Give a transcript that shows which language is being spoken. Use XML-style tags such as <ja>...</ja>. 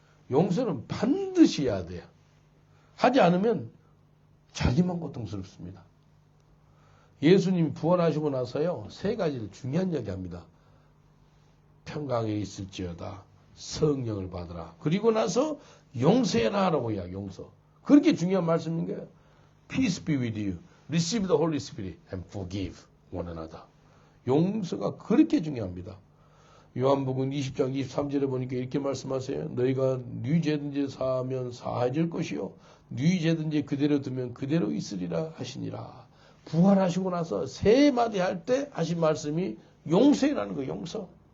<ko>용서는 반드시 해야 돼요. 하지 않으면 자기만 고통스럽습니다. 예수님이 부활하시고 나서요, 세 가지를 중요한 이야기합니다. 평강에 있을지어다. 성령을 받으라. 그리고 나서 용서해라 라고 이야기, 용서. 그렇게 중요한 말씀인 거예요.</ko> <en>Peace be with you. Receive the Holy Spirit and forgive one another.</en> <ko>용서가 그렇게 중요합니다. 요한복음 20장 23절에 보니까 이렇게 말씀하세요. 너희가 네 죄든지 사하면 사해질 것이요. 네 죄든지 그대로 두면 그대로 있으리라 하시니라. 부활하시고 나서 세 마디 할 때 하신 말씀이 용서라는 거예요. 용서.</ko>